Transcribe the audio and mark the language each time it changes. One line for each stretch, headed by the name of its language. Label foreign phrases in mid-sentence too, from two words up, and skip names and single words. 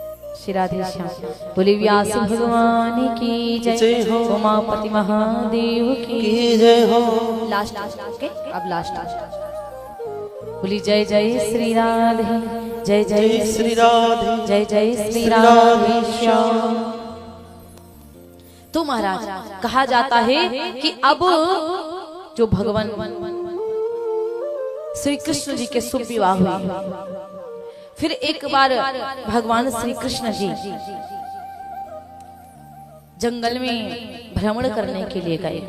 Hindi: श्री राधे श्याम। बोले व्यास भगवान की जय हो, उमापति महादेव की जय हो। लास्ट के अब लास्ट बोली जय जय श्री राधे, जय जय श्री राधे, जय जय श्री राधे श्याम। तो महाराज कहा जाता है कि अब जो भगवान श्री कृष्ण जी के शुभ विवाह हुए, फिर एक बार भगवान श्री कृष्ण जी जंगल में भ्रमण करने के लिए गए।